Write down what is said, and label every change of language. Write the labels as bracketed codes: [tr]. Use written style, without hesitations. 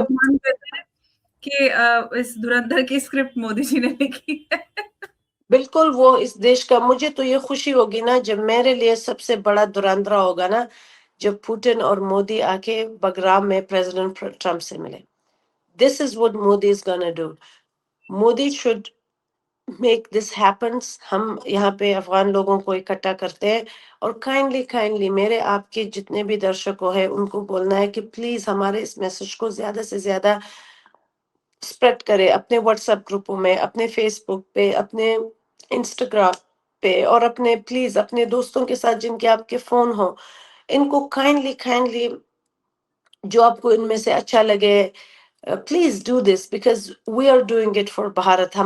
[ur] لقمان کہتے ہیں کہ اس دھرندر کی اسکرپٹ مودی جی نے لکھی ہے. بالکل وہ اس دیش کا, مجھے تو یہ خوشی ہوگی نا جب میرے لیے سب سے بڑا دراندرا ہوگا نا جب پوٹن اور مودی آ کے بگرام میں پریزیڈنٹ ٹرمپ سے ملے. [en] This is what Modi is gonna do. Modi should make this happens. [ur] ہم یہاں پہ افغان لوگوں کو اکٹھا کرتے ہیں, اور کائنڈلی میرے آپ کے جتنے بھی درشکوں ہیں ان کو بولنا ہے کہ پلیز ہمارے اس میسج کو زیادہ سے زیادہ اسپریڈ کرے اپنے واٹس ایپ گروپوں میں, اپنے فیس بک پہ, اپنے انسٹاگرام پہ, اور اپنے پلیز اپنے دوستوں کے ساتھ جن کے آپ کے فون ہو, ان کو کائنڈلی جو آپ کو ان میں سے اچھا لگے [en] Please do this, because we are doing it for Bharat.